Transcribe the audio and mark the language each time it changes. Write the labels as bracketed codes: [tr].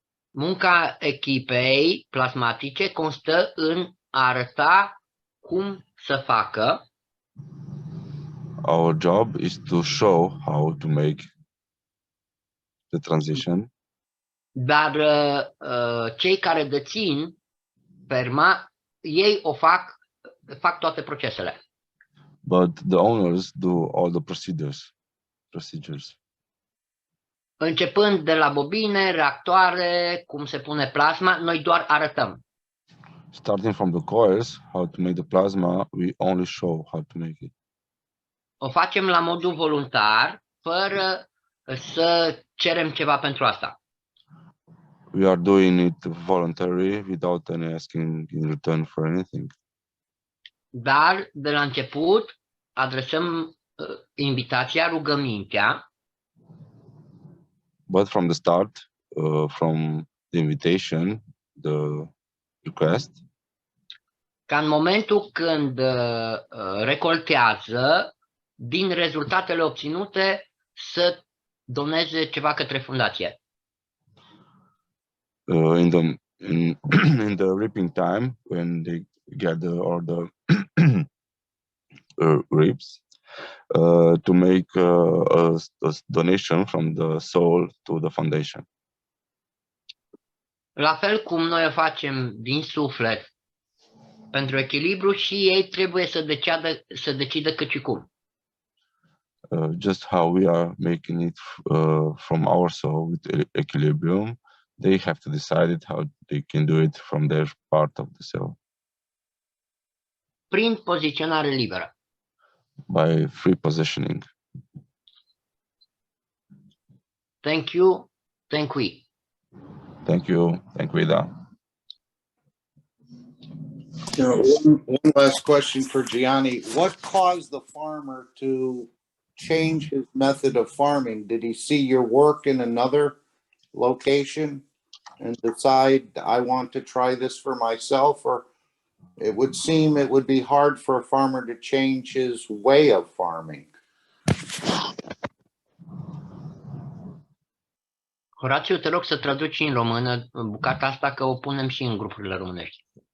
[ro] Munca echipei plasmatice constă în a arăta cum să facă [en] Our job is to show how to make the transition. [ro] dar cei care dețin ferma, ei fac toate procesele. [en] But the owners do all the procedures. [ro] Începând de la bobine, reactoare, cum se pune plasma, noi doar arătăm. [en] Starting from the coils, how to make the plasma, we only show how to make it. [ro] O facem la modul voluntar, fără să cerem ceva pentru asta. [en] We are doing it voluntarily without any asking in return for anything. [ro] Dar, de la început, adresăm invitația, rugămintea, [en] But from the start, from the invitation, the request, [ro] ca în momentul când recoltează, din rezultatele obținute, să doneze ceva către fundație. [en] in the reaping time, when they gather all the reaps, to make a donation from the soul to the foundation. [ro] La fel cum noi o facem din suflet pentru echilibru, și ei trebuie să decidă cât și cum. [en] Just how we are making it from our soul with equilibrium, they have to decide it how they can do it from their part of the soul. [ro] Prin poziționare liberă. [en] By free positioning. Thank you, thank we. Thank you, thank Vida. One last question for Giani. What caused the farmer to change his method of farming? Did he see your work in another location and decide, I want to try this for myself? Or it would seem it would be hard for a farmer to change his way of farming. [ro] Horațiu, te rog să traduci în română bucata asta, că o punem și în grupurile românești.